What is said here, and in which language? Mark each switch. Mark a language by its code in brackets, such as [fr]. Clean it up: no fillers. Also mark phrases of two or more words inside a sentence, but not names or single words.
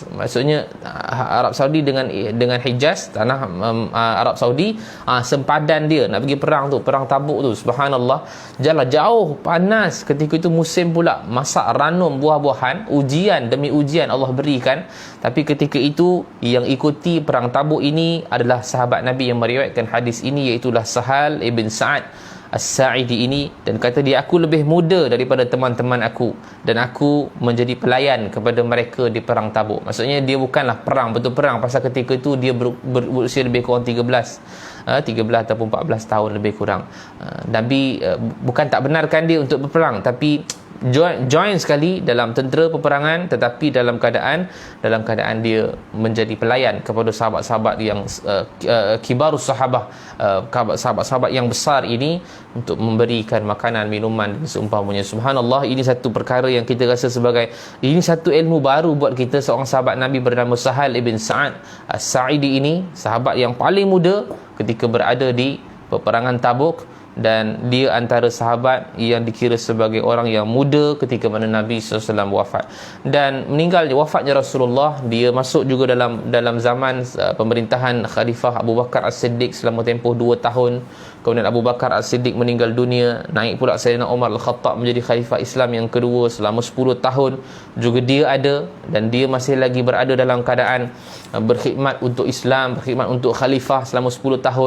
[ms] Maksudnya Arab Saudi dengan Hijaz, tanah Arab Saudi, sempadan dia nak pergi perang tu, perang Tabuk tu. Subhanallah, jalan jauh, panas. Ketika itu musim pula masak ranum buah-buahan, ujian demi ujian Allah berikan. Tapi ketika itu yang ikuti perang Tabuk ini adalah sahabat Nabi yang meriwayatkan hadis ini, iaitulah Sahal ibn Sa'ad As-Sa'idi ini, dan kata dia, aku lebih muda daripada teman-teman aku dan aku menjadi pelayan kepada mereka di perang Tabuk. Maksudnya dia bukanlah perang, betul perang, pasal ketika itu dia berusia lebih kurang 13 13 ataupun 14 tahun lebih kurang. Nabi bukan tak benarkan dia untuk berperang, tapi join sekali dalam tentera peperangan, tetapi dalam keadaan dia menjadi pelayan kepada sahabat-sahabat yang [ar] kibarus sahabah, [ms] sahabat-sahabat yang besar ini, untuk memberikan makanan, minuman dan seumpamanya. Subhanallah, ini satu perkara yang kita rasa sebagai ini satu ilmu baru buat kita. Seorang sahabat Nabi bernama Sahal ibn Sa'ad As-Sa'idi ini, sahabat yang paling muda ketika berada di peperangan Tabuk, dan dia antara sahabat yang dikira sebagai orang yang muda ketika mana Nabi SAW wafat. Dan wafatnya Rasulullah, dia masuk juga dalam zaman pemerintahan Khalifah Abu Bakar As-Siddiq selama tempoh 2 tahun. Kemudian Abu Bakar As-Siddiq meninggal dunia, naik pula Sayyidina Umar Al-Khattab menjadi Khalifah Islam yang kedua selama 10 tahun. Juga dia ada, dan dia masih lagi berada dalam keadaan berkhidmat untuk Islam, berkhidmat untuk Khalifah selama 10 tahun.